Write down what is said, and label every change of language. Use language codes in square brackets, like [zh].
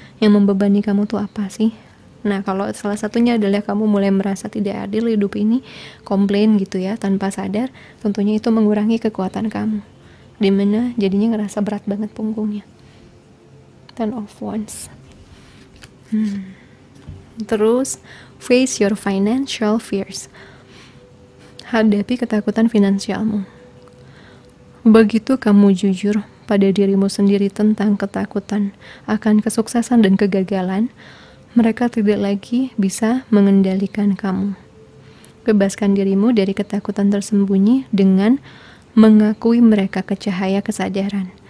[id] Yang membebani kamu tuh apa sih? Nah, kalau salah satunya adalah kamu mulai merasa tidak adil hidup ini, komplain gitu ya, tanpa sadar, tentunya itu mengurangi kekuatan kamu. Dimana jadinya ngerasa berat banget punggungnya. [en] Ten of Wands. Terus, face your financial fears. [id] Hadapi ketakutan finansialmu. Begitu kamu jujur pada dirimu sendiri tentang ketakutan akan kesuksesan dan kegagalan, mereka tidak lagi bisa mengendalikan kamu. Bebaskan dirimu dari ketakutan tersembunyi dengan mengakui mereka ke cahaya kesadaran.